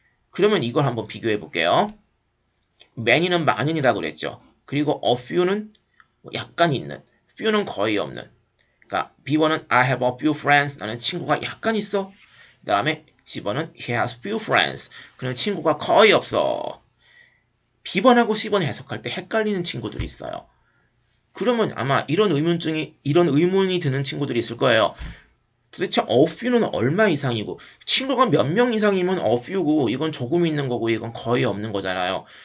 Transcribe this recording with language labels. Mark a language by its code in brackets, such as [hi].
[ko] 그러면 이걸 한번 비교해 볼게요. many는 많은이라고 그랬죠. 그리고 a few는 약간 있는, few는 거의 없는. 그러니까 B번은 [en] I have a few friends. [ko] 나는 친구가 약간 있어. 그 다음에 C번은 [en] he has few friends. [ko] 그는 친구가 거의 없어. B번하고 C번 해석할 때 헷갈리는 친구들이 있어요. 그러면 아마 이런 의문이 드는 친구들이 있을 거예요. 도대체 a few는 얼마 이상이고 친구가 몇 명 이상이면 a few고 이건 조금 있는 거고 이건 거의 없는 거잖아요.